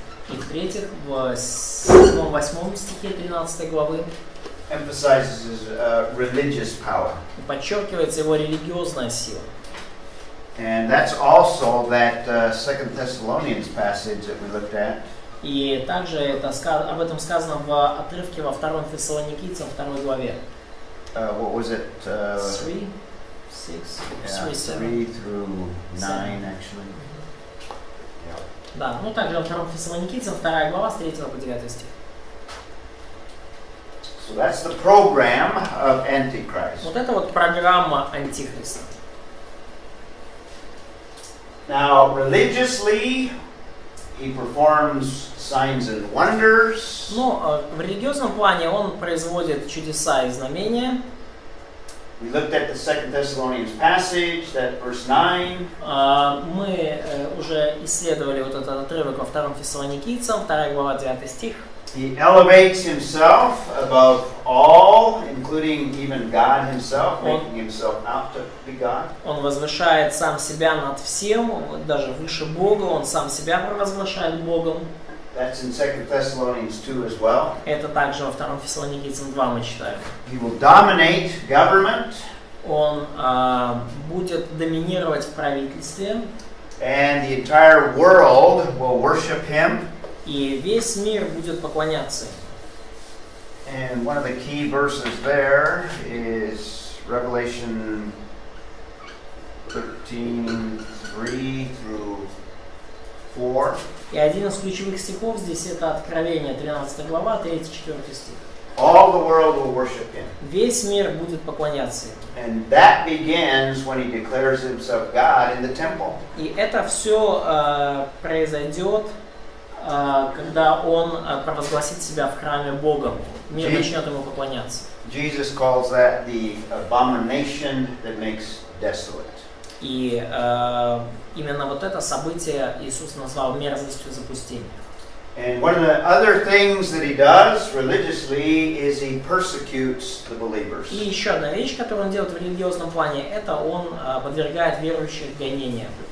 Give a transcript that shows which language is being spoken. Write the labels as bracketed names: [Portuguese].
[Russian] И в-третьих, в 7-8 стихе 13 главы [English] emphasizes his religious power. [Russian] Подчеркивается его религиозная сила. [English] And that's also that 2 Thessalonians passage that we looked at. [Russian] И также об этом сказано в отрывке во 2 Фессалоникийцам 2 главе. [English] What was it? 3, 6, 3, 7. 3 through 9, actually. Yeah. [Russian] Да, ну также во 2 Фессалоникийцам 2 глава с 3 по 9 стих. [English] So that's the program of Antichrist. [Russian] Вот это вот программа Антихриста. [English] Now, religiously, he performs signs and wonders. [Russian] Но в религиозном плане он производит чудеса и знамения. [English] We looked at the 2 Thessalonians passage, that verse 9. [Russian] Мы уже исследовали вот этот отрывок во 2 Фессалоникийцам, 2 глава, 9 стих. [English] He elevates himself above all, including even God himself, making himself out to be God. [Russian] Он возвышает сам себя над всем, даже выше Бога, он сам себя провозглашает Богом. [English] That's in 2 Thessalonians 2 as well. [Russian] Это также во 2 Фессалоникийцам 2 мы читаем. [English] He will dominate government. [Russian] Он будет доминировать в правительстве. [English] And the entire world will worship him. [Russian] И весь мир будет поклоняться ему. [English] And one of the key verses there is Revelation 13, 3 through 4. [Russian] И один из ключевых стихов здесь это Откровение, 13 глава, 3-4 стих. [English] All the world will worship him. [Russian] Весь мир будет поклоняться ему. [English] And that begins when he declares himself God in the temple. [Russian] И это все произойдет, когда он провозгласит себя в храме Богом. Мир начнет ему поклоняться. [English] Jesus calls that the abomination that makes desolate. [Russian] И именно вот это событие Иисус назвал мерзостью запустения. [English] And one of the other things that he does religiously is he persecutes the believers. [Russian] И еще одна вещь, которую он делает в религиозном плане, это он подвергает верующих гонениям.